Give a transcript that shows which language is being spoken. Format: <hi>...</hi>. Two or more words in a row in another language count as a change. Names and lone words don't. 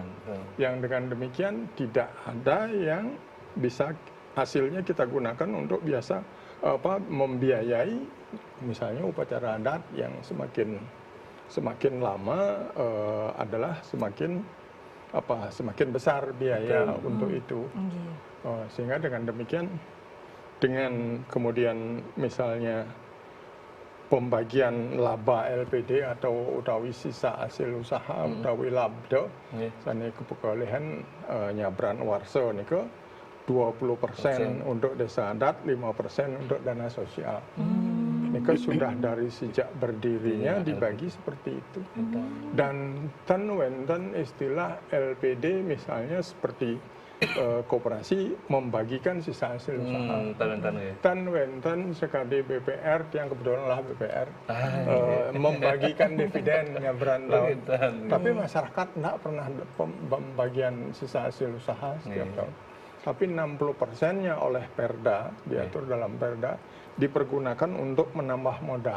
<id>Yang dengan demikian tidak ada yang bisa hasilnya kita gunakan untuk biasa membiayai misalnya upacara adat yang semakin lama adalah semakin besar biaya untuk itu. Sehingga dengan demikian, dengan kemudian misalnya pembagian laba LPD atau utawi sisa hasil usaha</id> <ban>utawi labdo, sane kepekolehan nyabran warso niko</ban> <id>20% untuk desa adat, 5% untuk dana sosial. Ini sudah dari sejak berdirinya dibagi seperti itu. Dan</id> <ban>tan wenten</ban> <id>istilah LPD misalnya seperti koperasi membagikan sisa hasil usaha.</id> <ban>Tan wenten</ban> <id>sekali BPR yang kebetulan lah BPR membagikan dividen nyabran tahun. Tapi masyarakat tidak pernah pembagian sisa hasil usaha setiap tahun. Tapi 60%-nya oleh Perda, diatur dalam Perda, dipergunakan untuk menambah modal.</id>